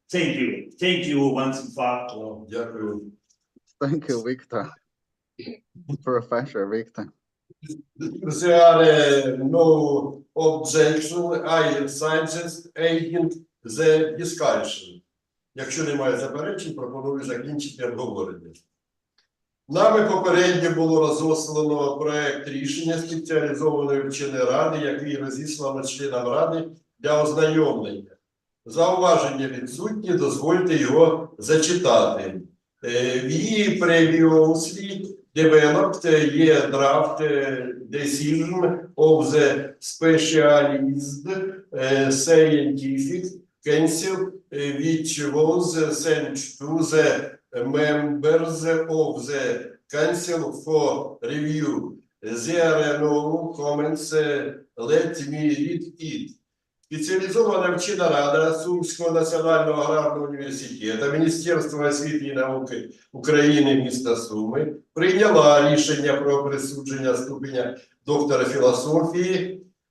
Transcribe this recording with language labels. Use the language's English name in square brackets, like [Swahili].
[English] Thank you. Thank you, Ван СІНЬФА. [Ukrainian] Дякую. [English] Thank you, Victor. Professor Victor. There are no objection. I suggest ending the discussion. [Ukrainian] Якщо немає заперечень, пропоную закінчити обговорення. Нами попередньо було розослано проект рішення спеціалізованої вченої ради, який розіслано членам ради для ознайомлення. Зауваження відсутні, дозвольте його зачитати. [English] We previously developed a draft decision of the specialized scientific council, which was sent to the members of the council for review. There are no comments. Let me read it. [Ukrainian] Спеціалізована вчена рада Сумського національного аграрного університету, Міністерства освіти і науки України міста Суми прийняла рішення про присудження ступеня доктора філософії